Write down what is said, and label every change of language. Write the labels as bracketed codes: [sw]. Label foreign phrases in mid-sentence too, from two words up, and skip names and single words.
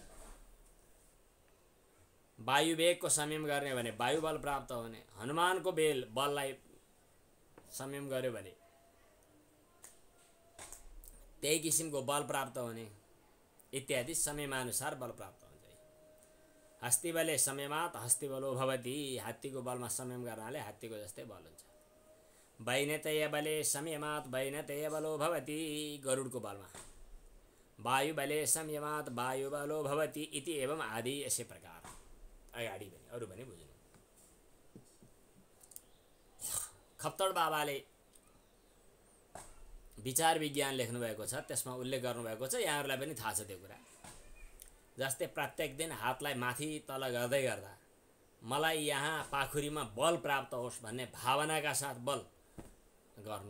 [ne] वायुवेगको संयम गर्ने भने वायु बल प्राप्त हुने। हनुमानको बललाई संयम गर्यो भने त्यही किसिमको बल प्राप्त हुने इत्यादि संयमानुसार बल प्राप्त हुन्छ। [sa] हस्तिबले संयमात् हस्तिबलो भवति। [ne] हात्तीको बलमा संयम गर्नाले हात्तीको जस्तै बल हुन्छ। [sa] वैनतेय बले संयमात् वैनतेय बलो भवति। [ne] गरुडको बलमा [sa] वायुबले संयमात् वायुबलो भवति इति एवं आदि। [ne] यसै प्रकार अगाडि पनि अरु पनि बुझ्नु। खप्तड बाबाले विचार विज्ञान लेख्नु भएको छ, त्यसमा उल्लेख गर्नु भएको छ, यहाँहरूलाई पनि थाहा छ त्यो कुरा। जस्तै प्रत्येक दिन हातलाई माथि तल गर्दै गर्दा मलाई यहाँ पाखुरीमा बल प्राप्त होस् भन्ने भावनाका साथ बल गर्नु।